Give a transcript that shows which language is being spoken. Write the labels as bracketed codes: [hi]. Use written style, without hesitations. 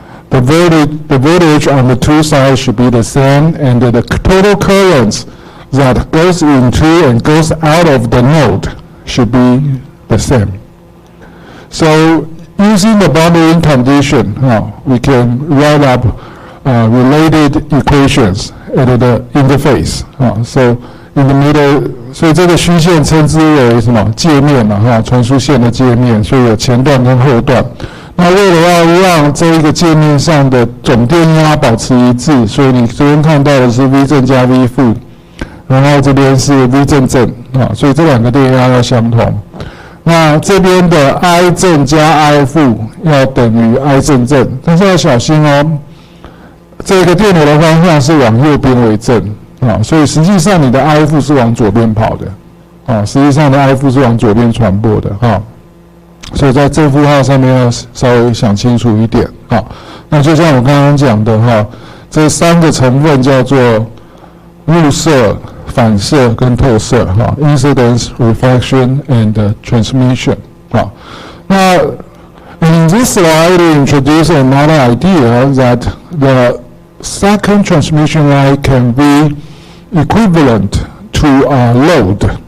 [en] The voltage on the two sides should be the same, and the total currents that goes into and goes out of the node should be the same. So using the boundary condition, we can write up related equations at the interface. So in the middle, [zh] 所以这个虚线称之为什么？界面嘛，传输线的界面，所以有前段跟后段。那为了要让这一个界面上的总电压保持一致，所以你这边看到的是 V 正加 V 负，然后这边是 V 正正，所以这两个电压要相同。那这边的 I 正加 I 负要等于 I 正正，但是要小心哦，这个电流的方向是往右边为正，所以实际上你的 I 负是往左边跑的，实际上的 I 负是往左边传播的，所以在正负号上面要稍微想清楚一点，那就像我刚刚讲的，这三个成分叫做入射、反射跟透射， [en] incidence, reflection, and transmission. Now, in this slide, we introduce another idea that the second transmission line can be equivalent to a load.